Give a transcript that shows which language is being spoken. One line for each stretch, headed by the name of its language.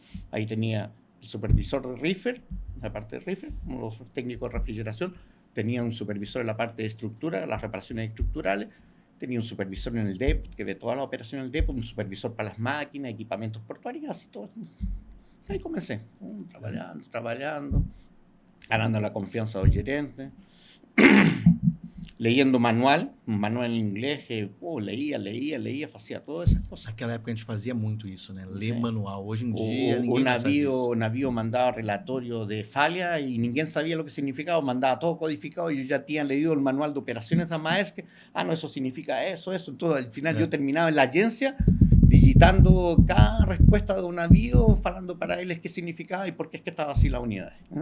Spanish: Ahí tenía el supervisor de reefer, la parte de reefer, como los técnicos de refrigeración, tenía un supervisor en la parte de estructura, las reparaciones estructurales, tenía un supervisor en el depot, que ve toda la operación en el depot, un supervisor para las máquinas, equipamientos portuarios, así todo. Ahí comencé, trabajando, ganando la confianza de los gerentes, leyendo un manual en inglés, leía, hacía todas esas cosas.
Portuguese: Naquela época a gente fazia muito isso, né? Ler manual. Hoje em dia ninguém faz isso.
Spanish: O navío mandaba relatorio de falla y
Portuguese: ninguém
Spanish: sabía lo que significaba, mandaba todo codificado y yo ya tenía leído el manual de operaciones de Maersk, no, eso significa eso, entonces al final yo terminaba en la agencia digitando cada respuesta de un navío,
Portuguese: falando
Spanish: para ellos qué significaba y por qué es que estaba así la unidad.